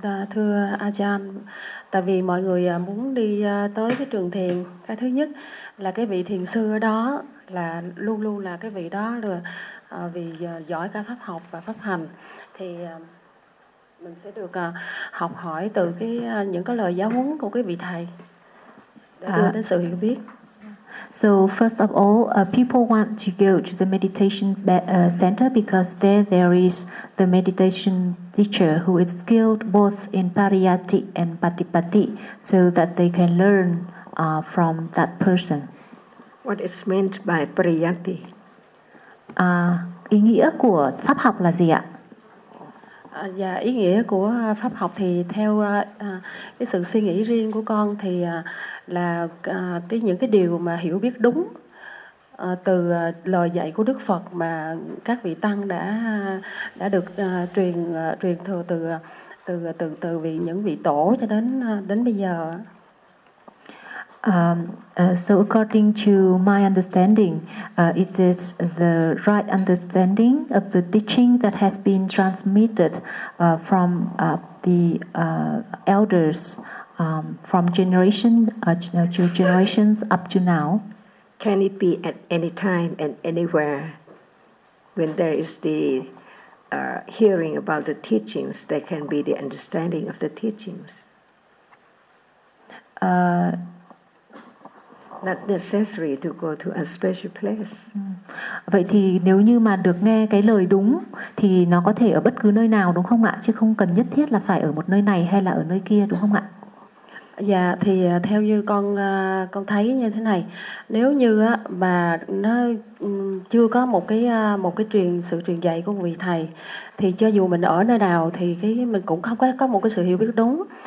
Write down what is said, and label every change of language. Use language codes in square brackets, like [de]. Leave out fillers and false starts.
[vi] Thưa Achan, tại vì mọi người muốn đi tới cái trường thiền, cái thứ nhất là cái vị thiền sư ở đó là luôn luôn là cái vị đó là vì giỏi cả pháp học và pháp hành, thì mình sẽ được học hỏi từ cái những cái lời giáo huấn của cái vị thầy để đưa đến sự hiểu biết. [en] So first of all, people want to go to the meditation center because there is the meditation teacher who is skilled both in Pariyatti and Patipatti, so that they can learn from that person. What is meant by Pariyatti? [vi] Ý nghĩa của pháp học là gì ạ? Dạ, ý nghĩa của pháp học thì theo cái sự suy nghĩ riêng của con thì là cái những cái điều mà hiểu biết đúng từ lời dạy của Đức Phật mà các vị tăng đã được truyền thừa từ vị những vị tổ cho đến bây giờ. [en] So according to my understanding, it is the right understanding of the teaching that has been transmitted from the elders from generation to generations up to now. Can it be at any time and anywhere when there is the hearing about the teachings, there can be the understanding of the teachings? Not necessary to go to a special place. [vi] Vậy thì nếu như mà được nghe cái lời đúng thì nó có thể ở bất cứ nơi nào đúng không ạ? Chứ không cần nhất thiết là phải ở một nơi này hay là ở nơi kia đúng không ạ? Dạ, thì theo như con thấy như thế này, nếu như mà nó chưa có một cái truyền dạy của vị thầy thì cho dù mình ở nơi nào thì cái mình cũng không có một cái sự hiểu biết đúng.